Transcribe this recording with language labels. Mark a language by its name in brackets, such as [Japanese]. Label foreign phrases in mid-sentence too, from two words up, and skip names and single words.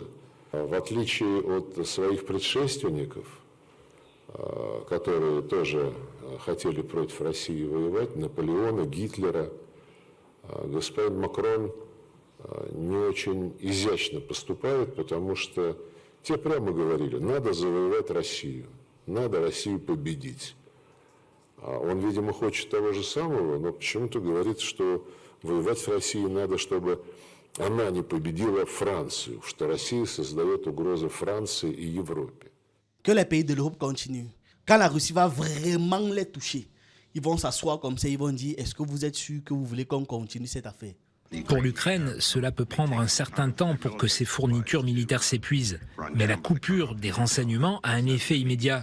[Russian] В отличие от своих предшественников, которые тоже хотели против России воевать, Наполеона, Гитлера, господин Макрон не очень изящно поступает, потому что те прямо говорили, надо завоевать Россию, надо Россию победить. Он, видимо, хочет того же самого, но почему-то говорит, что воевать с Россией надо, чтобы она не победила Францию, что Россия создает угрозу Франции и Европе. [French] Que les pays de l'Europe continuent. Quand la Russie va vraiment les toucher, ils vont s'asseoir comme ça, ils vont dire, est-ce que vous êtes sûr que vous voulez qu'on continue cette affaire? Pour l'Ukraine, cela peut prendre un certain temps pour que ses fournitures militaires s'épuisent. Mais la coupure des renseignements a un effet immédiat.